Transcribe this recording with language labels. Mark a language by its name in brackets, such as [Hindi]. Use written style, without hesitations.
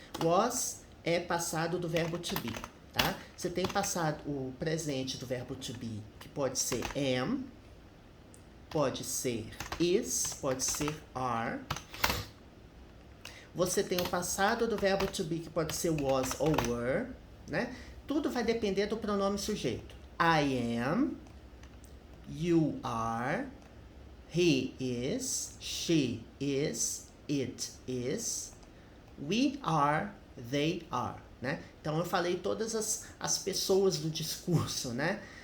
[Portuguese] Was é passado do verbo to be, tá? Você tem passado o presente do verbo to be, que pode ser am, pode ser is, pode ser are. Você tem o passado do verbo to be, que pode ser was ou were, né? Tudo vai depender do pronome sujeito. [English] I am, you are, he is, she is, it is, we are, they are, né? [Portuguese] Então, eu falei todas as pessoas do discurso, né?